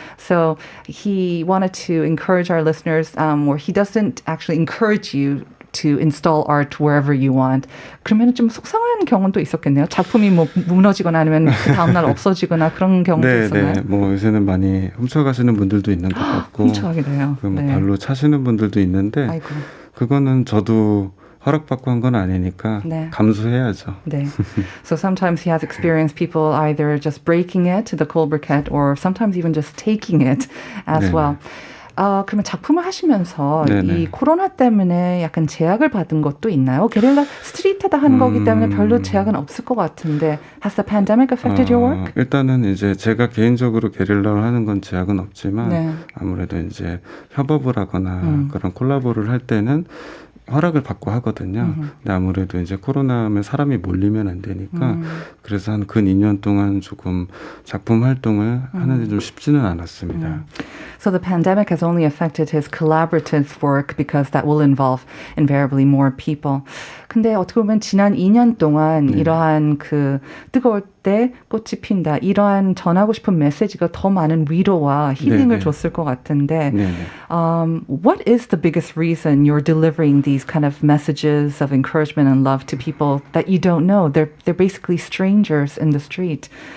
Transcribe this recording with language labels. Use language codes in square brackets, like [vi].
[en] So he wanted to encourage our listeners, or he doesn't actually encourage you to install art wherever you want. [ko] 그러면 좀 속상한 경우도 있었겠네요. 작품이 뭐 무너지거나 아니면 그 다음날 없어지거나 그런 경우도 있었나요? 네, 뭐 요새는 많이 훔쳐가시는 분들도 있는 것 같고, 훔쳐가기도 해요. 뭐 발로 차시는 분들도 있는데, 아이고. 그거는 저도 허락받고 한 건 아니니까 감수해야죠. 네. [en] So sometimes he has experienced people either just breaking it, the cold briquette, or sometimes even just taking it as well. [ko] 그러면 작품을 하시면서 네네. 이 코로나 때문에 약간 제약을 받은 것도 있나요? 게릴라 스트리트에다 하는 거기 때문에 별로 제약은 없을 것 같은데 [en] Has the pandemic affected your work? [ko] 일단은 이제 제가 개인적으로 게릴라를 하는 건 제약은 없지만 네. 아무래도 이제 협업을 하거나 그런 콜라보를 할 때는 허락을 받고 하거든요. 근데 아무래도 이제 코로나면 사람이 몰리면 안 되니까 그래서 한 근 2년 동안 조금 작품 활동을 하는데 좀 쉽지는 않았습니다. [en] So the pandemic has only affected his collaborative work because that will involve invariably more people. [ko] 근데 어떻게 보면 지난 2년 동안 이러한 그 뜨거울 때 꽃이 핀다 이러한 전하고 싶은 메시지가 더 많은 위로와 힐링을 네네. 줬을 것 같은데 네네. [en] what is the biggest reason you're delivering these kind of messages of encouragement and love to people that you don't know? They're basically strangers in the street.